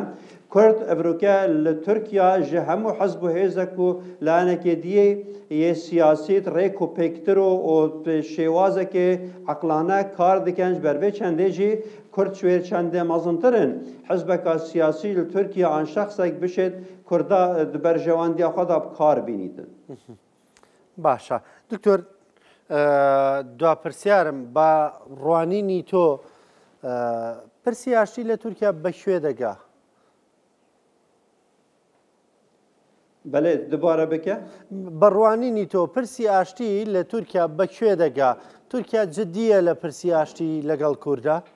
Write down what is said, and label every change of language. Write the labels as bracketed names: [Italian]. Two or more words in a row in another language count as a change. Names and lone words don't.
[Kurdish] Kurd evroke li Tirkiya ji hemû hezb û hêzek û lanekê diyê yê siyasît rêk û pêktir û şêwazekê eqlane kar dikin ji ber vê çendê jî Kurd şwêr çendê mezintirin hezbeka siyasî li Tirkiya an şexsek bişêt Kurda di berjewandiya xwe da kar bînîtin. [Central Kurdish] باشە دکتۆر دواپرسیارم بە ڕوانینی تۆ پرسی ئاشتی لە تورکیا بەکوێ دەگا بەڵێ دوبارە بکە بەڕوانینی تۆ پرسی ئاشتی لە تورکیا بەکوێ دەگا تورکیا جددیە لە پرسی ئاشتی لەگەڵ کووردا